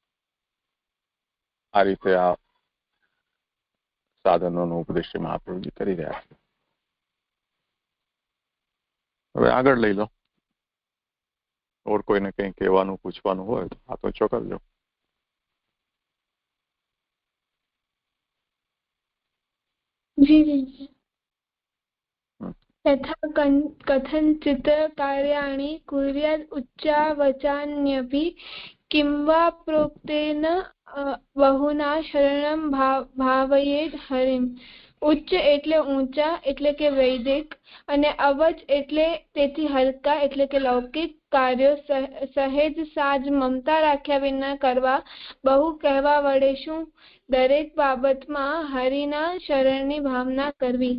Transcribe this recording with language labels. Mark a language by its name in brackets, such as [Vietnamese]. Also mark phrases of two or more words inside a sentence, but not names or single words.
[Gujarati] આ રીતે આ સાધનોનો ઉપદેશ મહાપ્રભુજી કરી રહ્યા છે. હવે આગળ લઈ લો. ઓર કોઈને કંઈ કહેવાનું, પૂછવાનું હોય તો આ તો ચોકરજો. [Sanskrit] જી यथा कथञ्चित् कार्याणि कुर्यात् उच्चावचान्यपि किं वा प्रोक्तेन बहुना शरणं भावयेत् हरिम्. [Gujarati] ઉચ્ચ એટલે ઊંચા એટલે કે વૈદિક, અને અવચ એટલે તેથી હલકા એટલે કે લૌકિક કાર્યો સહેજ સાજ મમતા રાખ્યા વિના કરવા, બહુ કહેવા વડે શું, દરેક બાબતમાં હરિના શરણની ભાવના કરવી.